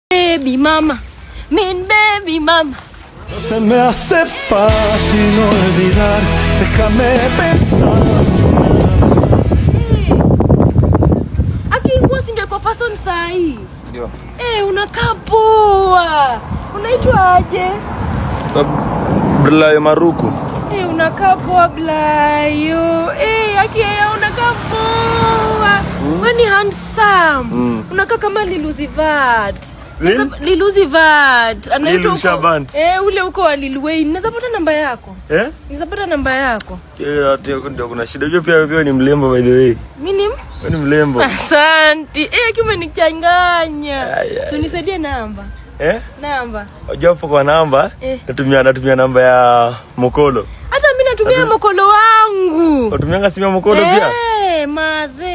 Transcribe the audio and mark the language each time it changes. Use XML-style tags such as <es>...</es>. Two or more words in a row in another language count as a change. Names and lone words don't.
<en>Baby mama, min baby mama.</en> <es>No se me hace fácil olvidar, déjame pensar.</es> <sw>Aki nguo si ndio kwa fashion saa hii? Ndio. Unakaa poa. Unaitwa aje? Blayo Maruku. Unakaa poa Blayo. Aki unakaa poa. Wewe ni handsome. Unakaa kama Liluzivat. Liluzivat. Lilu Shabant. Ule uko wa Lil Wayne. Naweza pata namba yako? Naweza pata namba yako? Ndio kuna shida. Unajua pia ni mlembo</sw> <en>by the way.</en> <sw>Mimi ni mlembo. Asante. Kime nichanganya. So nisaidie namba. Namba. Unajua kwa namba? Natumia namba ya Mokolo. Hata mimi natumia Mokolo wangu. Unatumia simu ya Mokolo pia? Madhe.</sw>